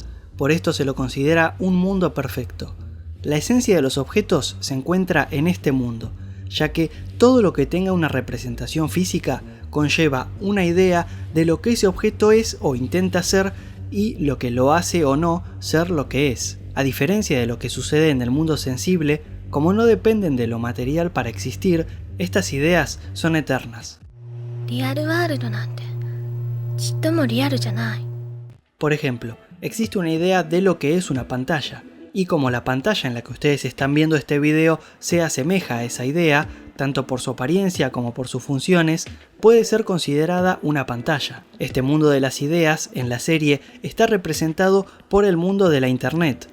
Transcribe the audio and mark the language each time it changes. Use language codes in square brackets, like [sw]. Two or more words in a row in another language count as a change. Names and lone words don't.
[es] Por esto se lo considera un mundo perfecto. La esencia de los objetos se encuentra en este mundo, ya que todo lo que tenga una representación física conlleva una idea de lo que ese objeto es o intenta ser y lo que lo hace o no ser lo que es. A diferencia de lo que sucede en el mundo sensible, como no dependen de lo material para existir, estas ideas son eternas. [ja] リアルワールドなんてちっともリアルじゃない。 [es] Por ejemplo, existe una idea de lo que es una pantalla, y como la pantalla en la que ustedes están viendo este video se asemeja a esa idea, tanto por su apariencia como por sus funciones, puede ser considerada una pantalla. Este mundo de las ideas en la serie está representado por el mundo de la internet.